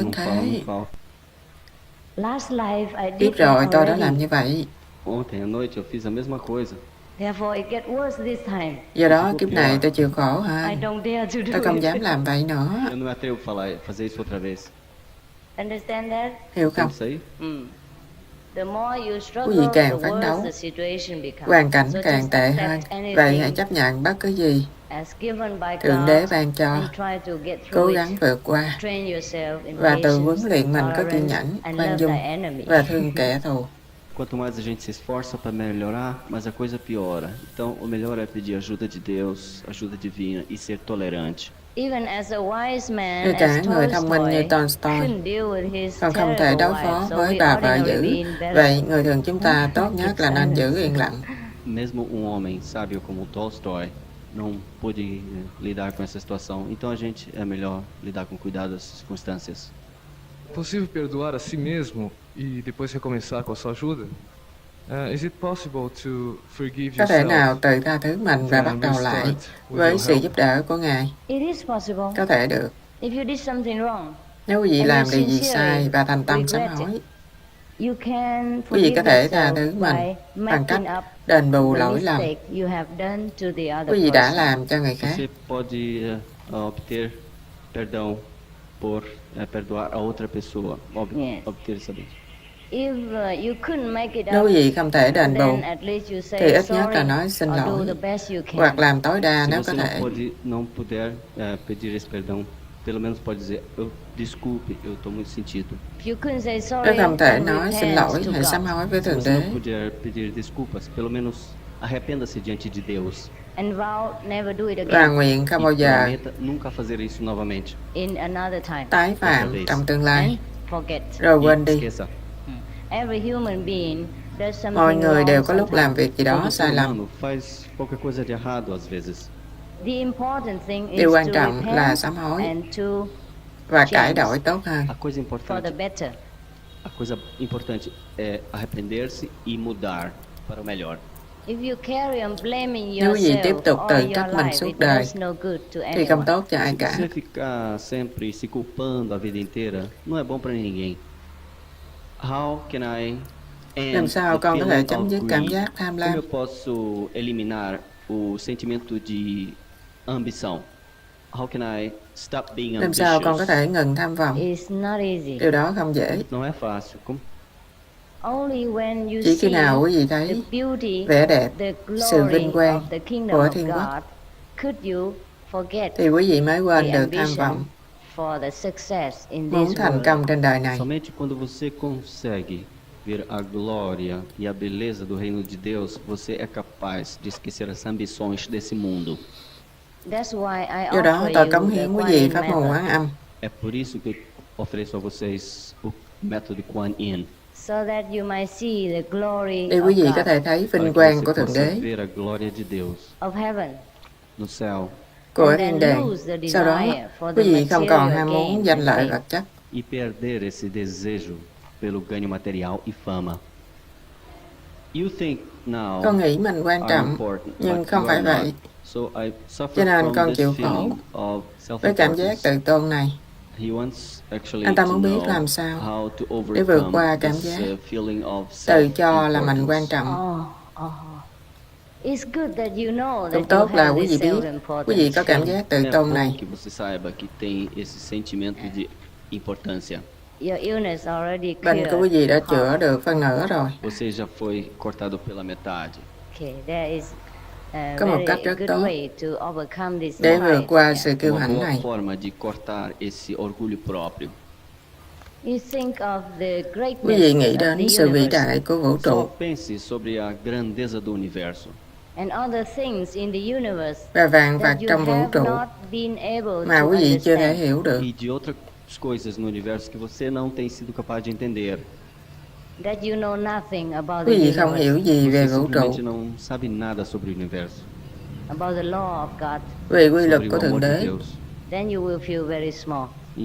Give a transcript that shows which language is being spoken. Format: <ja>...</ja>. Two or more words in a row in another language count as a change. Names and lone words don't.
<pt>não fala,</pt> <vi>thế.</vi> <pt>não fala.</pt> <vi>Biết rồi, tôi đã làm như vậy.</vi> <pt>Ontem à noite eu fiz a mesma coisa.</pt> <vi>Do đó kiếp này tôi chịu khổ hơn. Tôi không dám làm vậy nữa.</vi> <pt>Eu não me atrevo a fazer isso outra vez.</pt> <vi>Hiểu không?</vi> <pt>Isso aí?</pt> <vi>Quý vị càng phấn đấu, hoàn cảnh càng tệ hơn. Vậy hãy chấp nhận bất cứ gì Thượng Đế ban cho, cố gắng vượt qua và tự huấn luyện mình có kiên nhẫn, khoan dung và thương kẻ thù.</vi> <pt>Quanto mais a gente se esforça para melhorar, mais a coisa piora. Então, o melhor é pedir ajuda de Deus, ajuda divina e ser tolerante.</pt> <vi>Ngay cả người thông minh như Tolstoy còn không thể đối phó với bà vợ dữ. Vậy người thường chúng ta tốt nhất là nên giữ yên lặng.</vi> <pt>Mesmo homem sábio como Tolstói não pôde lidar com essa situação, então a gente é melhor lidar com cuidado das circunstâncias. Possível perdoar a si mesmo e depois recomeçar com a sua ajuda?</pt> <en>Is it possible to forgive</en> <vi>Có thể nào</vi> <en>yourself?</en> <vi>tự tha thứ mình và bắt đầu lại với sự giúp đỡ của Ngài? Có thể được. Nếu quý vị làm điều gì sai và thành tâm sám hối, quý vị có thể tha thứ mình bằng cách đền bù lỗi lầm quý vị đã làm cho người khác.</vi> <pt>Você pode obter perdão por perdoar a outra pessoa, obter essa bênção.</pt> <vi>Nếu quý vị không thể đền bù, thì ít nhất là nói xin lỗi, hoặc làm tối đa</vi> <pt>Se</pt> <vi>nếu</vi> <pt>você</pt> <vi>có thể.</vi> <pt>não puder pedir esse perdão, pelo menos pode dizer, desculpe, eu estou muito sentido.</pt> <vi>Nếu không thể nói xin lỗi, hãy sám hối với</vi> <pt>Se</pt> <vi>Thượng</vi> <pt>você</pt> <vi>Đế</vi> <pt>não puder pedir desculpas, pelo menos arrependa-se diante de Deus.</pt> <vi>và nguyện không bao</vi> <pt>E</pt> <vi>giờ</vi> <pt>prometa nunca fazer isso novamente.</pt> <vi>tái phạm trong tương lai, rồi quên đi.</vi> <pt>Esqueça.</pt> <vi>Mọi người đều có lúc làm việc gì đó</vi> <pt>Todo</pt> <vi>sai</vi> <pt>ser</pt> <vi>lầm.</vi> <pt>humano faz qualquer coisa de errado às vezes.</pt> <vi>Điều quan trọng là sám hối và cải đổi tốt hơn.</vi> <pt>A coisa importante é arrepender-se e mudar. para o melhor.</pt> <vi>Nếu quý vị tiếp tục tự trách mình suốt đời, thì không tốt cho ai</vi> <pt>Se</pt> <vi>cả.</vi> <pt>você ficar sempre se culpando a vida inteira, não é bom para ninguém.</pt> <en>How can I</en> <vi>Làm</vi> <en>end</en> <vi>sao</vi> <en>the</en> <vi>con có thể</vi> <en>feeling</en> <vi>chấm</vi> <en>of</en> <vi>dứt cảm</vi> <en>greed?</en> <vi>giác tham</vi> <pt>Como</pt> <vi>lam?</vi> <pt>eu posso eliminar o sentimento de ambição?</pt> <en>How can I stop being</en> <vi>Làm sao con có</vi> <en>ambitious?</en> <vi>thể ngừng tham vọng? Điều đó không dễ.</vi> <pt>Não é fácil. Como</pt> <vi>Chỉ khi nào quý vị thấy vẻ đẹp, sự vinh quang của thiên quốc, thì quý vị mới quên được tham vọng, muốn thành công trên đời này.</vi> <pt>somente quando você consegue ver a glória e a beleza do reino de Deus, você é capaz de esquecer as ambições desse mundo.</pt> <vi>Do đó tôi cống hiến quý vị pháp môn Quán Âm,</vi> <pt>É por isso que eu ofereço a vocês o método Kuan Yin.</pt> <vi>để quý vị có thể thấy</vi> <pt>Para</pt> <vi>vinh</vi> <pt>que</pt> <vi>quang</vi> <pt>você</pt> <vi>của Thượng</vi> <pt>possa</pt> <vi>Đế,</vi> <pt>ver a glória de Deus no céu</pt> <vi>của thiên đàng. Sau đó, quý vị không còn ham muốn danh lợi vật chất,</vi> <pt>e perder esse desejo pelo ganho material e fama.</pt> <en>You think now</en> <vi>con nghĩ mình quan</vi> <en>are</en> <vi>trọng,</vi> <en>important,</en> <vi>nhưng</vi> <en>but</en> <vi>không</vi> <en>you</en> <vi>phải</vi> <en>are not.</en> <vi>vậy.</vi> <en>So I suffer</en> <vi>Cho nên</vi> <en>from</en> <vi>con</vi> <en>this</en> <vi>chịu khổ</vi> <en>feeling of</en> <vi>với cảm giác</vi> <en>self-importance.</en> <vi>tự tôn này.</vi> <en>He wants actually</en> <vi>Anh ta</vi> <en>to</en> <vi>muốn biết</vi> <en>know</en> <vi>làm sao</vi> <en>how to</en> <vi>để vượt</vi> <en>overcome</en> <vi>qua cảm</vi> <en>this</en> <vi>giác</vi> <en>feeling of</en> <vi>tự cho là mình quan</vi> <en>self-importance.</en> <vi>trọng. Cũng tốt là quý vị biết quý vị có cảm giác tự</vi> <pt>É</pt> <vi>tôn</vi> <pt>bom</pt> <vi>này.</vi> <pt>que você saiba que tem esse sentimento de importância.</pt> <vi>Bệnh của quý vị đã chữa được phân nửa rồi.</vi> <pt>Você já foi cortado pela metade.</pt> <vi>Có một cách rất tốt để vượt qua sự kiêu</vi> <pt>Uma</pt> <vi>hãnh</vi> <pt>boa</pt> <vi>này.</vi> <pt>forma de cortar esse orgulho próprio.</pt> <vi>Quý vị nghĩ đến sự vĩ đại của vũ</vi> <pt>Só</pt> <vi>trụ</vi> <pt>pense sobre a grandeza do universo</pt> <vi>và vạn vật trong vũ trụ mà quý vị chưa thể hiểu được.</vi> <pt>e de outras coisas no universo que você não tem sido capaz de entender.</pt> <vi>Quý vị không hiểu gì về</vi> <pt>Você</pt> <vi>vũ trụ,</vi> <pt>simplesmente não sabe nada sobre o universo,</pt> <vi>về quy luật</vi> <pt>sobre</pt> <vi>của</vi> <pt>o</pt> <vi>Thượng</vi> <pt>amor de</pt> <vi>Đế,</vi> <pt>Deus.</pt> <vi>thì</vi>